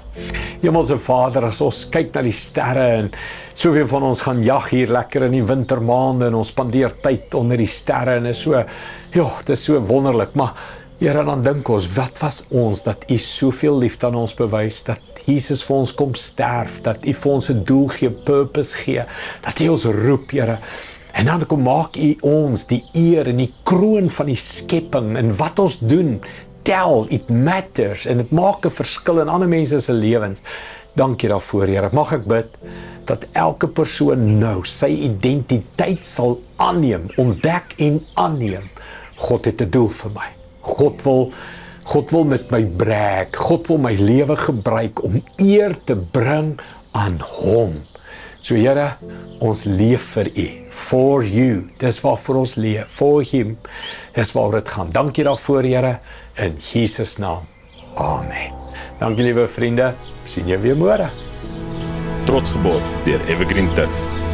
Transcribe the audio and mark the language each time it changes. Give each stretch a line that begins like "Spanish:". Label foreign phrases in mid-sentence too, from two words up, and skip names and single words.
Afrikaans: Hemelse Vader, as ons kyk na die sterre en soveel van ons gaan jag hier lekker in die wintermaande en ons spandeer tyd onder die sterre en is so, dit is so wonderlik, maar Here, dan dink ons, wat was ons dat U soveel liefde aan ons bewys, dat Jesus vir ons kom sterf, dat U vir ons 'n doel gee, purpose gee, dat U ons roep, Here. En dan kom maak U ons die eer en die kroon van die skepping en wat ons doen,
English: it matters,
Afrikaans: en het maak 'n verskil in ander mense se lewens. Dankie daarvoor, Here. Mag ek bid dat elke persoon nou sy identiteit sal aanneem, ontdek en aanneem. God het 'n doel vir my. God wil met my brag. God wil my lewe gebruik om eer te bring aan hom. So Here, ons leef vir U,
English: for you.
Afrikaans: Dis waarvoor ons leef,
English: for him.
Afrikaans: Dis waaroor dit gaan. Dankie daarvoor, Here, in Jesus naam. Amen. Dankie, liewe vriende. Sien jou weer môre. Trots geborg deur Evergreen Turf.